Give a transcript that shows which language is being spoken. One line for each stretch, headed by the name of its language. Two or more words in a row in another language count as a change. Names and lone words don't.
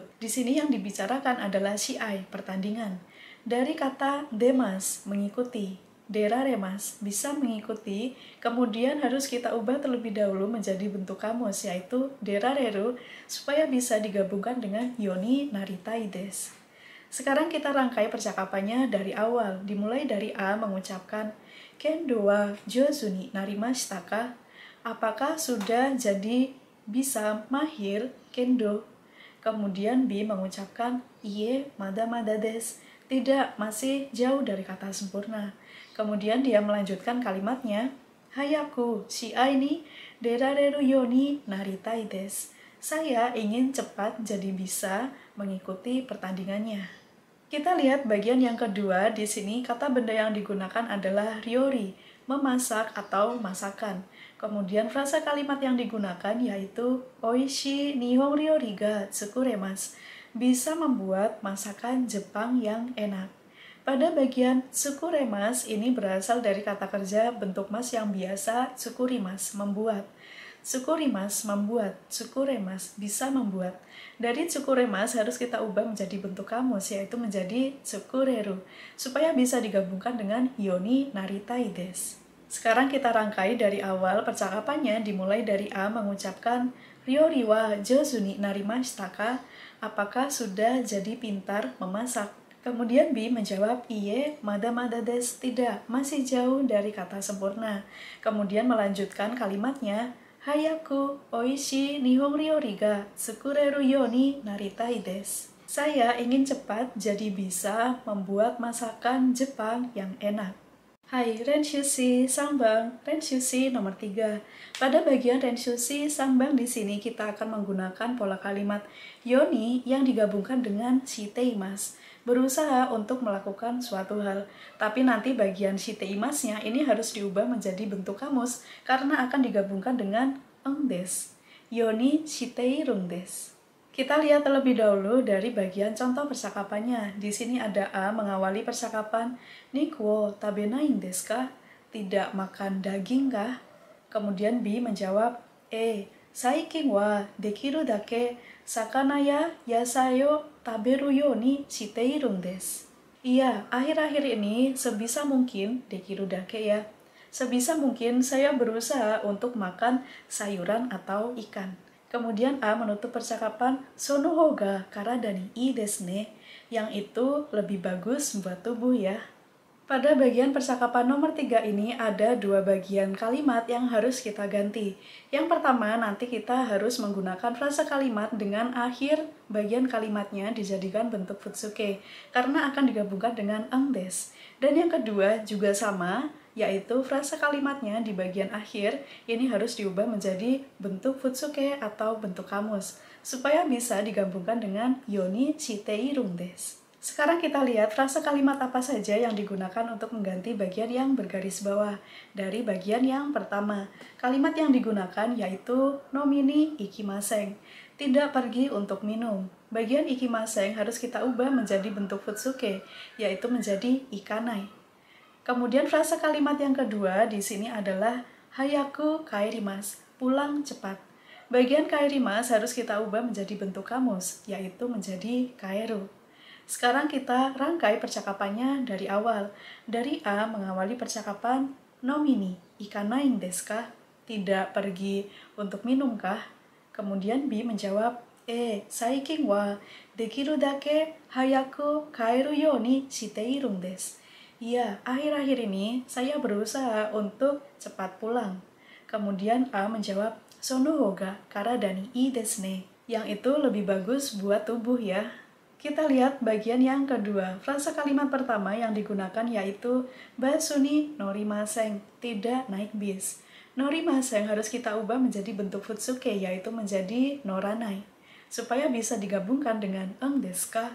Indonesian: Di sini yang dibicarakan adalah shiai, pertandingan. Dari kata demas, mengikuti, deraremas, bisa mengikuti, kemudian harus kita ubah terlebih dahulu menjadi bentuk kamus, yaitu derareru, supaya bisa digabungkan dengan
Japanese: ようになりたいです.
Indonesian: Sekarang kita rangkai percakapannya dari awal, dimulai dari A mengucapkan,
Japanese: 剣道は上手になりましたか?
Indonesian: Apakah sudah jadi bisa mahir kendo? Kemudian B mengucapkan,
Japanese: いいえまだです.
Indonesian: Tidak, masih jauh dari kata sempurna. Kemudian dia melanjutkan kalimatnya,
Japanese: 早く試合に出られるようになりたいです.
Indonesian: Saya ingin cepat jadi bisa mengikuti pertandingannya. Kita lihat bagian yang kedua. Di sini kata benda yang digunakan adalah ryori, memasak atau masakan. Kemudian frasa kalimat yang digunakan yaitu
Japanese: おいしい日本料理が作れます,
Indonesian: bisa membuat masakan Jepang yang enak. Pada bagian tsukurimasu ini berasal dari kata kerja bentuk mas yang biasa tsukurimasu, membuat. Tsukurimasu membuat, tsukuremasu bisa membuat. Dari tsukuremasu harus kita ubah menjadi bentuk kamus, yaitu menjadi tsukureru, supaya bisa digabungkan dengan
Japanese: ようになりたいです.
Indonesian: Sekarang kita rangkai dari awal percakapannya, dimulai dari A mengucapkan
Japanese: 料理は上手になりましたか?
Indonesian: Apakah sudah jadi pintar memasak? Kemudian B menjawab,
Japanese: いいえ、まだです,
Indonesian: tidak, masih jauh dari kata sempurna. Kemudian melanjutkan kalimatnya,
Japanese: 早くおいしい日本料理が作れるようになりたいです.
Indonesian: Saya ingin cepat jadi bisa membuat masakan Jepang yang enak. Hai, Renshushi Sambang, Renshushi nomor 3. Pada bagian Renshushi Sambang di sini kita akan menggunakan pola kalimat yoni yang digabungkan dengan shiteimasu, berusaha untuk melakukan suatu hal. Tapi nanti bagian shiteimasu-nya ini harus diubah menjadi bentuk kamus karena akan digabungkan dengan
Japanese: んです. ようにしているんです.
Indonesian: Kita lihat terlebih dahulu dari bagian contoh percakapannya. Di sini ada A mengawali percakapan,
Japanese: 肉を食べないですか?
Indonesian: Tidak makan daging kah? Kemudian B menjawab,
Japanese: 最近はできるだけ魚や野菜を食べるようにしているんです.
Indonesian: Iya, akhir-akhir ini sebisa mungkin,
Japanese: できるだけ
Indonesian: ya, sebisa mungkin saya berusaha untuk makan sayuran atau ikan. Kemudian A menutup percakapan,
Japanese: その方が体にいいですね,
Indonesian: yang itu lebih bagus buat tubuh ya. Pada bagian percakapan nomor 3 ini ada dua bagian kalimat yang harus kita ganti. Yang pertama, nanti kita harus menggunakan frasa kalimat dengan akhir bagian kalimatnya dijadikan bentuk futsuke, karena akan digabungkan dengan
Japanese: んです.
Indonesian: Dan yang kedua juga sama, yaitu frasa kalimatnya di bagian akhir ini harus diubah menjadi bentuk futsuke atau bentuk kamus, supaya bisa digabungkan dengan
Japanese: ようにしているんです.
Indonesian: Sekarang kita lihat frasa kalimat apa saja yang digunakan untuk mengganti bagian yang bergaris bawah. Dari bagian yang pertama, kalimat yang digunakan yaitu
Japanese: 飲みに行きません,
Indonesian: tidak pergi untuk minum. Bagian ikimaseng harus kita ubah menjadi bentuk futsuke, yaitu menjadi ikanai. Kemudian frasa kalimat yang kedua di sini adalah
Japanese: 早く帰ります,
Indonesian: pulang cepat. Bagian kaerimasu harus kita ubah menjadi bentuk kamus, yaitu menjadi kaeru. Sekarang kita rangkai percakapannya dari awal. Dari A mengawali percakapan,
Japanese: 飲みに行かないですか?
Indonesian: Tidak pergi untuk minumkah? Kemudian B menjawab,
Japanese: 最近はできるだけ早く帰るようにしているんです.
Indonesian: Iya, akhir-akhir ini saya berusaha untuk cepat pulang. Kemudian A menjawab,
Japanese: その方が体にいいですね,
Indonesian: yang itu lebih bagus buat tubuh ya. Kita lihat bagian yang kedua. Frasa kalimat pertama yang digunakan yaitu
Japanese: バスに乗りません,
Indonesian: tidak naik bis. Norimaseng harus kita ubah menjadi bentuk futsuke, yaitu menjadi noranai, supaya bisa digabungkan dengan
Japanese: んですか?